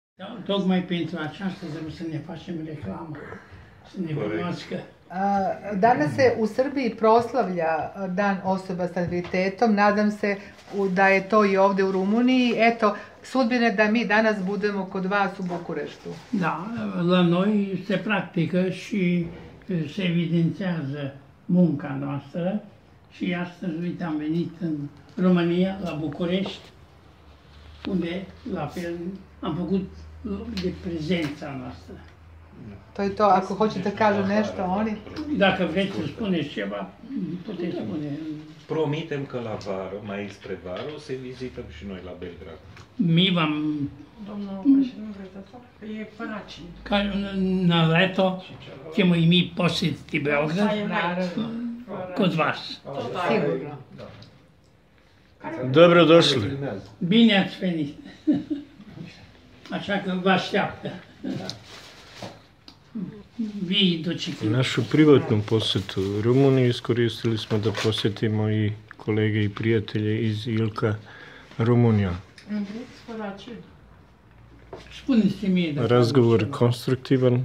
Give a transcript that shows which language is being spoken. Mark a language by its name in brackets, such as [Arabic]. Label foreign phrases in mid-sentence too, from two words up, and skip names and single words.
[Romanian] Tocmai pentru aceasta trebuie să ne facem reclamă, să ne cunoască. [Serbian] Danas se u Srbiji proslavlja Dan osoba s invaliditetom. Nadam se da je to i ovdje u Rumuniji. Eto, sudbine da mi danas budemo kod vas u Bukureštu. [Romanian] Da, la noi se practică și se evidențiază munca noastră și astăzi, uite, am venit în România, la București, unde, la fel, am făcut de prezența noastră. [Serbian] To je to, ako hoćete da kažu nešto oni. [Romanian] Dacă vreți să spuneți ceva, puteți spune. Promitem că la vară, mai spre vară, o să vizităm și noi la Belgrad. [Serbian] Mi vam... [Romanian] Domnul președinte, e păraci. [Serbian] Na leto ćemo i mi posjetiti Beograd kod vas. Sigurno. Dobrodošli. [Romanian] Bine ați venit. Așa că vă așteaptă. [Serbian] Vi dočekujete. Našu privatnu posjetu u Rumuniji iskoristili smo da posjetimo i kolege i prijatelje iz Ilka, Rumunija. [Romanian] Spuneți-mi da... [Serbian] Razgovor konstruktivan.